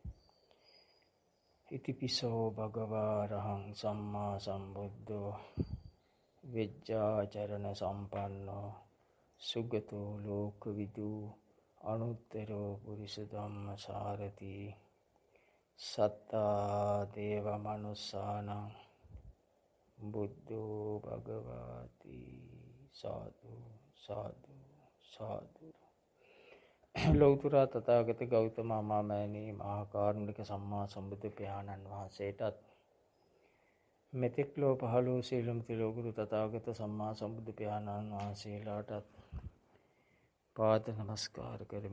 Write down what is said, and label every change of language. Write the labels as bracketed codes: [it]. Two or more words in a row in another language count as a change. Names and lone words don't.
[pi] इतिपिसो भगवा अरहं सम्मा सम्बुद्धो विद्याचरण संपन्नो सुगतो लोकविदु अनुत्तरो पुरुषधम्म सारथि सत्ता देव मनुष्यानां बुद्धो भगवति। साधु साधु साधु। [si] ලෞතර තථාගත ගෞතම අමාමෑණී මහා කාරුණික සම්මා සම්බුදු පියාණන් වහන්සේටත් මෙතෙක් ලෝ පහළ වූ සීලම තිලෝකුරු තථාගත සම්මා සම්බුදු පියාණන් වහන්සේලාටත් පාද නමස්කාර කරමි.